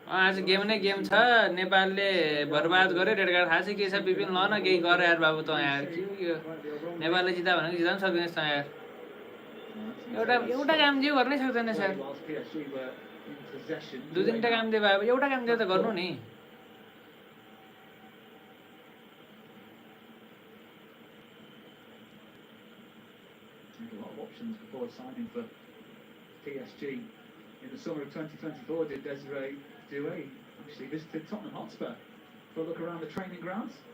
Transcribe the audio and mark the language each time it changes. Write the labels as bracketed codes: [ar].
[ne] आज गेम नै गेम छ नेपालले बर्बाद गर्यो रेड कार्ड थाहा छ के छ विपिन ल न केही गर यार बाबु त यार के हो यो नेपालले जिता भनेको जिता पनि सक्दैन त यार एउटा काम जे गर्नै सक्दैन sir [en] Whilst PSG were in possession. [ne] दुई तिनवटा काम दिए भए एउटा काम दिए त गर्नु नि [en] A lot of options before signing for PSG in the summer of 2024. Did Desiree Due actually visited Tottenham Hotspur for a look around the training grounds?